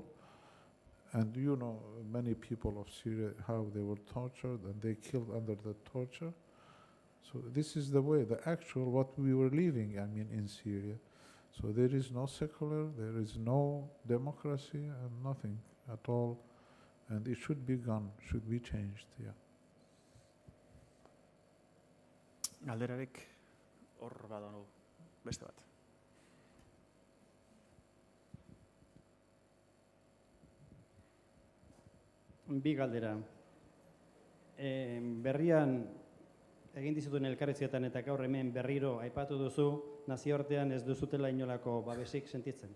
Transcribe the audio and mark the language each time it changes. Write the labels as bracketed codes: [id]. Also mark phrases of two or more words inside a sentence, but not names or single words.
[en] And you know many people of Syria, how they were tortured and they killed under the torture. So this is the way, the actual what we were living, in Syria. So there is no secular, there is no democracy, and nothing at all. And it should be gone, should be changed, yeah. [eu] Galderarik hor badago beste bat. Bi galdera. Berrian egin dizutuen elkarrizketan eta gaur hemen berriro aipatu duzu, nazioartean ez duzutela inolako babesik sentitzen.